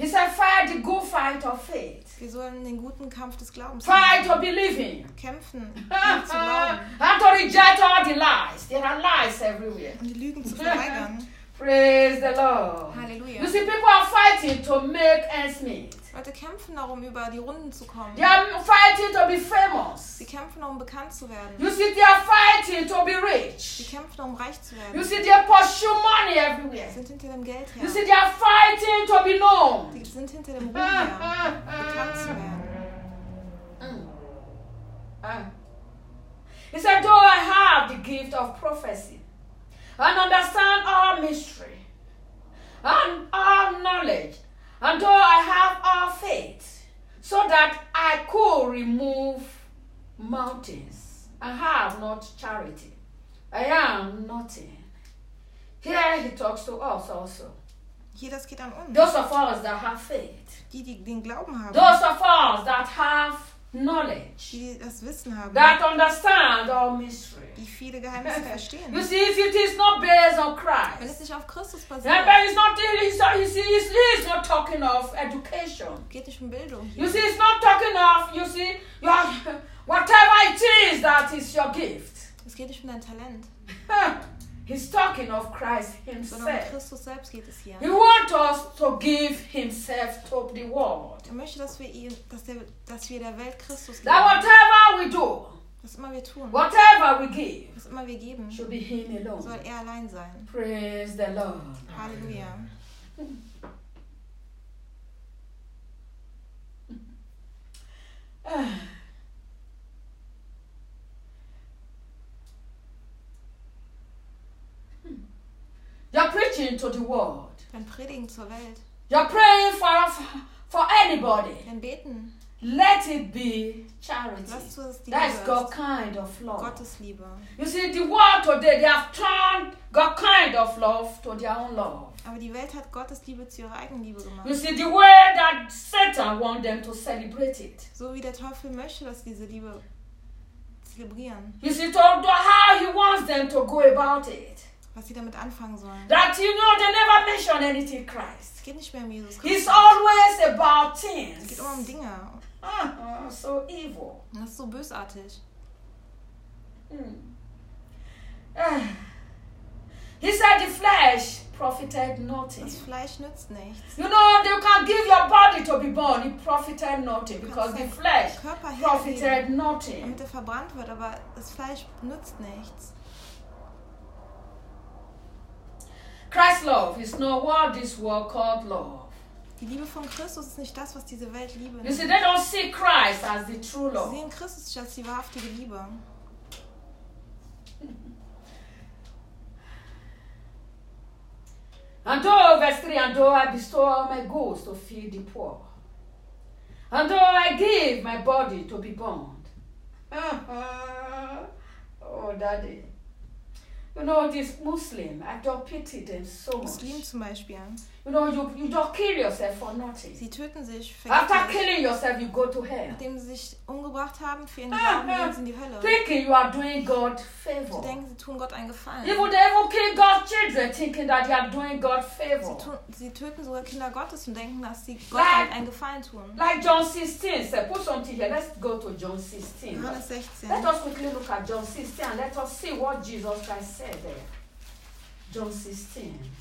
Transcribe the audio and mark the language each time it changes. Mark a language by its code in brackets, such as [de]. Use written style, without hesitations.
[en] He said, fight the good fight of faith. [de] Wir sollen den guten Kampf des Glaubens [en] fight to believe him. [de] Kämpfen, ihm zu glauben. [en] And to reject all the lies. There are lies everywhere. [de] Um die Lügen zu verweigern. [en] Praise the Lord. [de] Halleluja. [en] You see, people are fighting to make ends meet. [de] Leute kämpfen darum, über die Runden zu kommen. [en] They are fighting to be famous. [de] Sie kämpfen darum, bekannt zu werden. [en] You see, they are fighting to be rich. [de] Sie kämpfen darum, reich zu werden. [en] You see, they pursue money everywhere. [de] Sie sind hinter dem Geld her. [en] You see, they are fighting to be known. [de] Sie sind hinter dem Ruhm her, bekannt zu werden. [en] He said, though I have the gift of prophecy. And understand all mystery and all knowledge, and though I have all faith, so that I could remove mountains, I have not charity. I am nothing. Here he talks to us also. [de] Hier, das geht an uns. [en] Those of us that have faith, [de] die, die den Glauben haben. [en] Those of us that have knowledge, [de] die das Wissen haben. [en] That understand all mystery. [de] Die viele Geheimnisse verstehen. [en] You see, if it is not based on Christ, [de] wenn es nicht auf Christus basiert, [en] then it's not dealing. You see, it's not talking of education. [de] Geht nicht um Bildung. [en] You see, it's not talking of. You see, you are, whatever it is that is your gift. [de] Es geht nicht um dein Talent. [en] He's talking of Christ himself. [de] Sondern um Christus selbst geht es hier. [en] He wants us to give himself to the world. [de] Er möchte, dass wir ihn, dass wir der Welt Christus geben. [en] That whatever we do. [de] Was immer wir tun, [en] whatever we give, [de] was immer wir geben, [en] should be him alone. [de] Soll er allein sein. [en] Praise the Lord. [de] Halleluja. [en] You're preaching to the world. [de] Dann predigen zur Welt. [en] You're praying for anybody. [de] Dann beten. [en] Let it be charity. [de] Lass zu, dass die [en] that is God's kind of love. [de] Gottes Liebe. [en] You see, the world today, they have turned God's kind of love to their own love. [de] Aber die Welt hat Gottes Liebe zu ihrer eigenen Liebe gemacht. [en] You see, the way that Satan wants them to celebrate it. [de] So wie der Teufel möchte, dass diese Liebe zelebrieren. [en] You see, to how he wants them to go about it. [de] was sie damit anfangen sollen. [en] That you know they never mention anything Christ. [de] Es geht nicht mehr um Jesus [en] Christus. He's always about things. [de] Es geht immer um Dinge. [en] So evil. [de] Das ist so bösartig. [en] He said the flesh profited nothing. [de] Das Fleisch nützt nichts. [en] You know, you can give your body to be burned. It profited nothing because the flesh profited nothing. [de] Damit er verbrannt wird, aber das Fleisch nützt nichts. [en] Christ's love is not what this world called love. [de] Die Liebe von Christus ist nicht das, was diese Welt Liebe nennt. [en] You see, they don't see Christ as the true love. [de] Sie sehen Christus nicht als die wahrhaftige Liebe. [en] And though, verse 3, and though I bestow all my goods to feed the poor, and though I give my body to be burned. Oh, Daddy. You know, this Muslim, I don't pity them so much. [de] Muslim zum Beispiel. [en] You know, you don't kill yourself for nothing. [de] Sie töten sich. [en] After killing yourself, you go to hell. [de] Nachdem sie sich umgebracht haben, für ihren Glauben, gehen sie in die Hölle. [en] Thinking you are doing God favor. [de] Sie denken, sie tun Gott einen Gefallen. [en] Even they will kill God's children, thinking that they are doing God favor. [de] Sie töten sogar Kinder Gottes und denken, dass sie Gott einen Gefallen tun. [en] Like John 16, say, put something here. Let's go to John 16. [de] Johannes 16. [en] Let us quickly look at John 16 and let us see what Jesus Christ said there. John 16.